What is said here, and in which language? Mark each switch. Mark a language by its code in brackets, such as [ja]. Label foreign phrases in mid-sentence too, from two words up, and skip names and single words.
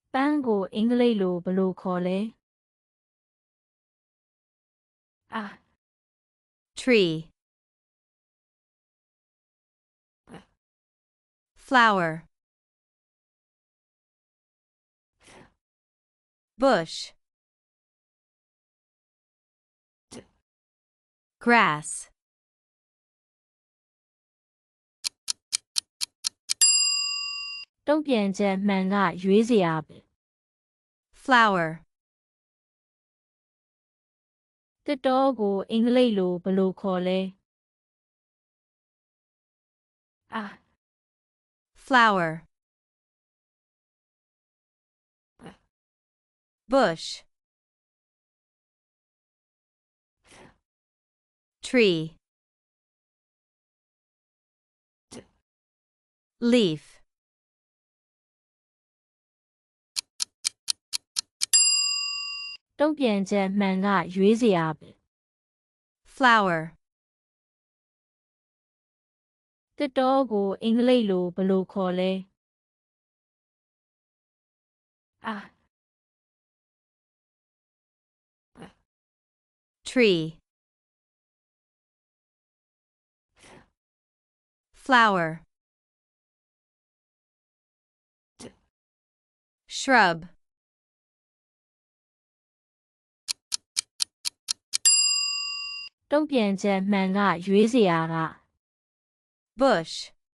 [my] ပန်းကိုအင်္ဂလိပ်လိုဘယ်လိုခေါ်လဲအာ [en] tree, flower, bush, grass, [my] တုံ့ပြန်ချက်မှန်ကရွေးစရာပဲ [en] flower, [my] တစ်တောကိုအင်္ဂလိပ်လိုဘယ်လိုခေါ်လဲအာ [en] flower, bush, tree, leaf, [my] တုံ့ပြန်ချက်မှန်ကရွေးစရာပဲ [en] flower, [my] တစ်တောကိုအင်္ဂလိပ်လိုဘယ်လိုခေါ်လဲအာ [en] tree, flower, shrub, [my] တုံ့ပြန်ချက်မှန်ကရွေးစရာက [en] bush,